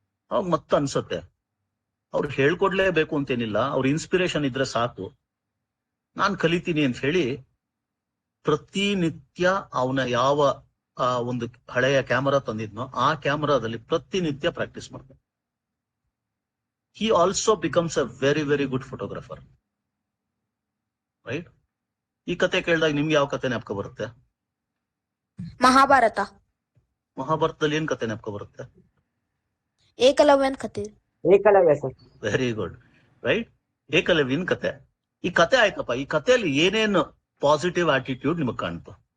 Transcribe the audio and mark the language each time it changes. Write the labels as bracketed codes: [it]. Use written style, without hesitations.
[kn] ಅವಾಗ ಮತ್ತೆ ಅನ್ಸತ್ತೆ, ಅವ್ರು ಹೇಳ್ಕೊಡ್ಲೇಬೇಕು ಅಂತೇನಿಲ್ಲ, ಅವ್ರ ಇನ್ಸ್ಪಿರೇಷನ್ ಇದ್ರೆ ಸಾಕು, ನಾನ್ ಕಲಿತೀನಿ ಅಂತ ಹೇಳಿ ಪ್ರತಿನಿತ್ಯ ಅವನ ಯಾವ ಒಂದು ಹಳೆಯ ಕ್ಯಾಮರಾ ತಂದಿದ್ನೋ ಆ ಕ್ಯಾಮರಾದಲ್ಲಿ ಪ್ರತಿನಿತ್ಯ ಪ್ರಾಕ್ಟೀಸ್ ಮಾಡ್ತಾನೆ. [en] he also becomes a very very good photographer, right? [kn] ಈ ಕತೆ ಕೇಳಿದಾಗ ನಿಮ್ಗೆ ಯಾವ ಕತೆ ನೆನಪು ಬರುತ್ತೆ? ಮಹಾಭಾರತ. ಮಹಾಭಾರತದಲ್ಲಿ ಏನ್ ಕತೆ ನೆನಪು ಬರುತ್ತೆ? ಏಕಲವ್ಯನ್ ಕತೆ. Eklavya sir. [en] Very good, right? [kn] ಏಕಲವ್ಯನ್ ಕತೆ. ಈ ಕತೆ ಆಯ್ತಪ್ಪ, ಈ ಕಥೆಯಲ್ಲಿ ಏನೇನು ಪಾಸಿಟಿವ್ ಆಟಿಟ್ಯೂಡ್ ನಿಮಗ್ ಕಾಣ್ತು?